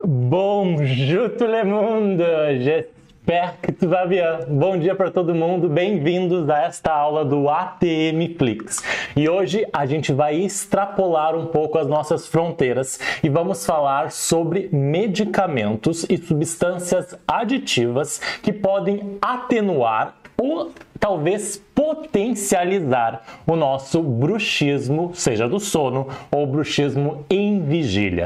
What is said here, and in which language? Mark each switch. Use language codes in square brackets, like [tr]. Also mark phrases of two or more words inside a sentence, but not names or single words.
[fr] Bonjour tout le monde, j'espère que tu vas bien. [pt] Bom dia para todo mundo, bem-vindos a esta aula do ATM Flix. E hoje a gente vai extrapolar um pouco as nossas fronteiras e vamos falar sobre medicamentos e substâncias aditivas que podem atenuar ou talvez potencializar o nosso bruxismo, seja do sono ou bruxismo em vigília.